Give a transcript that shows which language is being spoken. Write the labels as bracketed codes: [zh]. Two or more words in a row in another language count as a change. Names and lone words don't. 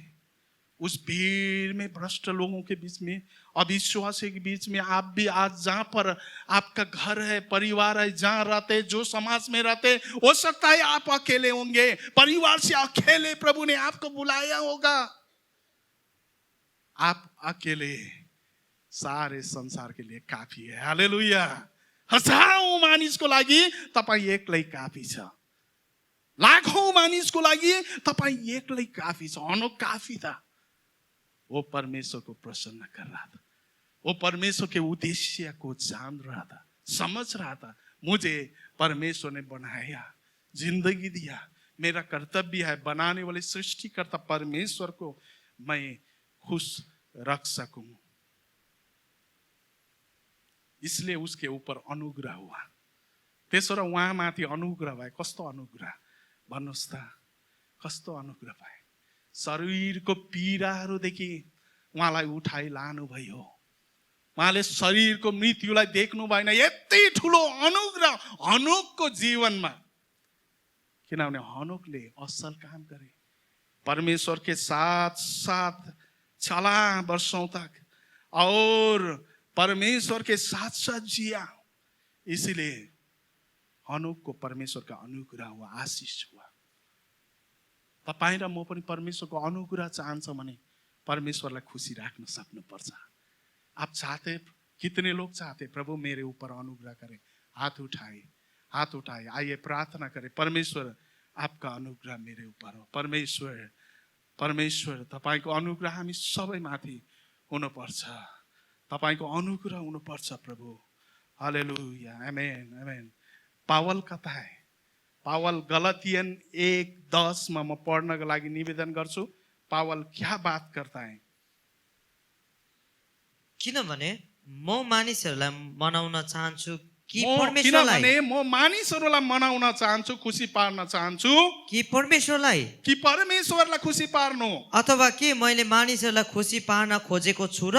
[hi] उस भीड़ में, भ्रष्ट लोगों के बीच में, अविश्वासी के बीच में आप भी आज जहां पर आपका घर है, परिवार है, जहां रहते, जो समाज में रहते, हो सकता है आप अकेले होंगे, परिवार से अकेले प्रभु ने आपको बुलाया होगा। आप अकेले सारे संसार के लिए काफी है। हालेलुया। [ne] हजारौं मानिसको लागि तपाई एक्लै काफी छ। लाखौं मानिसको लागि तपाई एक्लै काफी छ। [hi] हनोक काफी था। वो परमेश्वर को प्रसन्न कर रहा था, वो परमेश्वर के उद्देश्य को जान रहा था, समझ रहा था। मुझे परमेश्वर ने बनाया, जिंदगी दिया, मेरा कर्तव्य है बनाने वाले सृष्टिकर्ता परमेश्वर को मैं खुश रख सकूं। इसलिए उसके ऊपर अनुग्रह हुआ। [ne] त्यसो र उहाँमाथि अनुग्रह भए। कस्तो अनुग्रह भन्नुहोस् त, कस्तो अनुग्रह भए। शरीरको पीडाहरूदेखि उहाँलाई उठाइ लानुभयो। उहाँले शरीरको मृत्युलाई देख्नु भएन। यति ठुलो अनुग्रह हनोकको जीवनमा, किनभने हनोकले असल काम गरे। [hi] परमेश्वर के साथ साथ 6 वर्षों तक और परमेश्वर के साथ साथ जिया। इसलिए हनोक को परमेश्वर का अनुग्रह हुआ, आशीष हुआ। [ne] तपाईं र म पनि परमेश्वरको अनुग्रह चाहन्छौँ भने परमेश्वरलाई खुसी राख्न सक्नुपर्छ। [hi] आप चाहते, कितने लोग चाहते प्रभु मेरे ऊपर अनुग्रह करें? हाथ उठाए, हाथ उठाए। आइए प्रार्थना करें, परमेश्वर आपका अनुग्रह मेरे ऊपर हो। [ne] परमेश्वर, परमेश्वर तपाईको अनुग्रह हामी सबैमाथि हुनुपर्छ। तपाईको अनुग्रह हुनुपर्छ प्रभु। [hi] हालेलुया, आमेन, आमेन। पावल कता है? [ne] पावल गलतियन 1:10 में म पढ्नको लागि निवेदन गर्छु। [hi] पावल क्या बात करता है? [ne] किनभने म मानिसहरूलाई मनाउन चाहन्छु कि किनभने परमेश्वरलाई, म मानिसहरूलाई मनाउन चाहन्छु, खुसी पार्न चाहन्छु कि परमेश्वरलाई, कि परमेश्वरलाई खुसी पार्नु। अथवा के मैले मानिसहरूलाई खुसी पार्न खोजेको छु र?